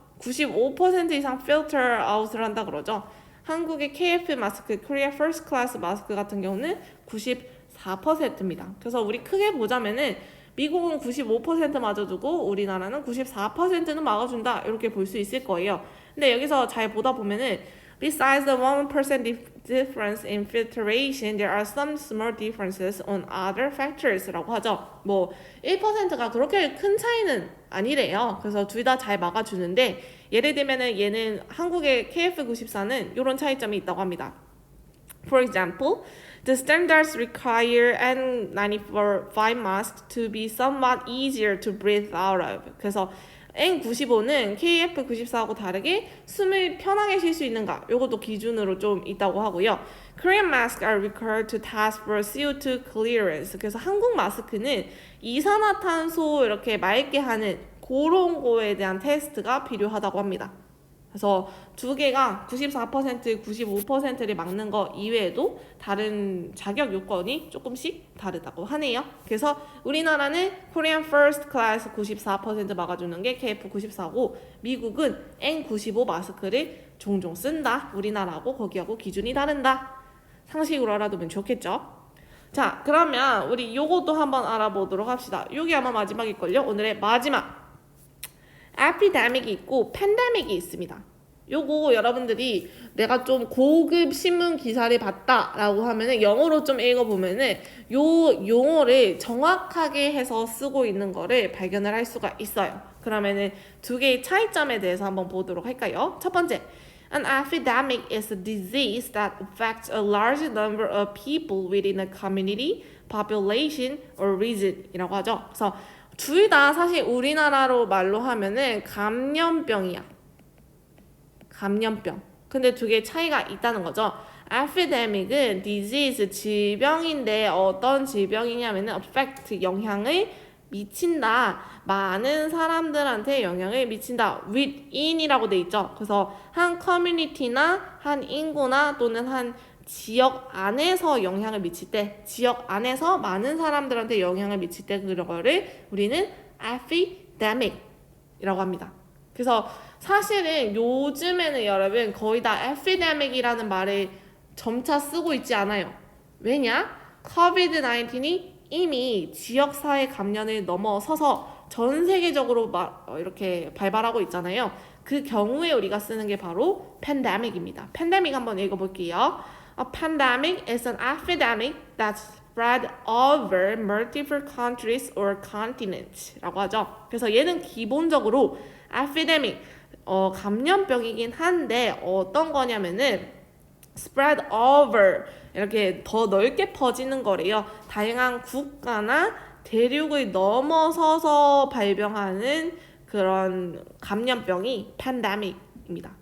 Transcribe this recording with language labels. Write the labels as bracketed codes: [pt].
[ko] 95% 이상 필터 아웃을 한다 그러죠. 한국의 KF 마스크, 코리아 퍼스트 클래스 마스크 같은 경우는 94%입니다. 그래서 우리 크게 보자면은 미국은 95% 맞아주고 우리나라는 94%는 막아준다 이렇게 볼 수 있을 거예요. 근데 여기서 잘 보다 보면은 [en] Besides the 1% difference in filtration, there are some small differences on other factors라고 하죠. [ko] 뭐 1%가 그렇게 큰 차이는 아니래요. 그래서 둘 다 잘 막아주는데 예를 들면은 얘는 한국의 KF94는 이런 차이점이 있다고 합니다. [en] For example, the standards require N95 masks to be somewhat easier to breathe out of. [ko] 그래서 N95는 KF94하고 다르게 숨을 편하게 쉴 수 있는가? 요것도 기준으로 좀 있다고 하고요. [en] Korean masks are required to test for CO2 clearance. [ko] 그래서 한국 마스크는 이산화탄소 이렇게 맑게 하는 그런 거에 대한 테스트가 필요하다고 합니다. 그래서 두 개가 94%, 95%를 막는 거 이외에도 다른 자격 요건이 조금씩 다르다고 하네요. 그래서 우리나라는 Korean First Class 94% 막아주는 게 KF94고 미국은 N95 마스크를 종종 쓴다. 우리나라하고 거기하고 기준이 다른다. 상식으로 알아두면 좋겠죠? 자, 그러면 우리 요것도 한번 알아보도록 합시다. 요게 아마 마지막일걸요? 오늘의 마지막. 에피데믹이 있고 팬데믹이 있습니다. 요거 여러분들이 내가 좀 고급 신문 기사를 봤다라고 하면은 영어로 좀 읽어보면은 요 용어를 정확하게 해서 쓰고 있는 거를 발견을 할 수가 있어요. 그러면은 두 개의 차이점에 대해서 한번 보도록 할까요? 첫 번째, [en] An epidemic is a disease that affects a large number of people within a community, population, or region이라고 하죠. [ko] 그래서 둘 다 사실 우리나라로 말로 하면은 감염병이야. 감염병. 근데 두 개의 차이가 있다는 거죠. epidemic은 disease, 질병인데 어떤 질병이냐면은 affect, 영향을 미친다. 많은 사람들한테 영향을 미친다. within이라고 돼 있죠. 그래서 한 커뮤니티나 한 인구나 또는 한 지역 안에서 영향을 미칠 때, 지역 안에서 많은 사람들한테 영향을 미칠 때 그거를 우리는 epidemic이라고 합니다. 그래서 사실은 요즘에는 여러분 거의 다 epidemic이라는 말을 점차 쓰고 있지 않아요. 왜냐? COVID-19이 이미 지역사회 감염을 넘어서서 전 세계적으로 이렇게 발발하고 있잖아요. 그 경우에 우리가 쓰는 게 바로 pandemic입니다. pandemic 한번 읽어볼게요. [en] A pandemic is an epidemic that spread over multiple countries or continents [ko] 라고 하죠. 그래서 얘는 기본적으로 epidemic, 감염병이긴 한데 어떤 거냐면은 spread over 이렇게 더 넓게 퍼지는 거래요. 다양한 국가나 대륙을 넘어서서 발병하는 그런 감염병이 팬데믹입니다.